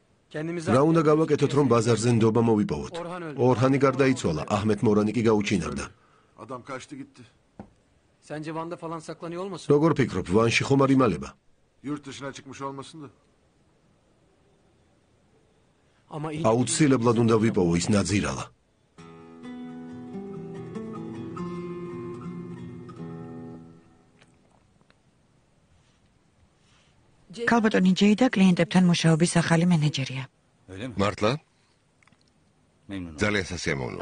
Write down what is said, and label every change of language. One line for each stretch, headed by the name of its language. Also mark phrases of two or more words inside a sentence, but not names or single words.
Georgian: რა უნდა გავაკეთოთ, რომ ბაზარზე ნდობა მოვიპოვოთ? ორჰანი გარდაიცვალა, აჰმედ მორანი კი გაუჩინარდა.
Turkish: Adam kaçtı gitti. Sence Van'da falan saklanıyor olmasın?
Georgian: როგორ ფიქრობ, ვანში ხომ არ იმალება?
Turkish: Yurt dışına çıkmış olmasın da. Ama ilk
Georgian: აუცილებლად უნდა ვიპოვო ის ნაძირალა. ქალბატონი ჯეიდა კლიენტებთან მუშაობის ახალი მენეჯერია. მართლა? ძალიან სასიამოვნოა.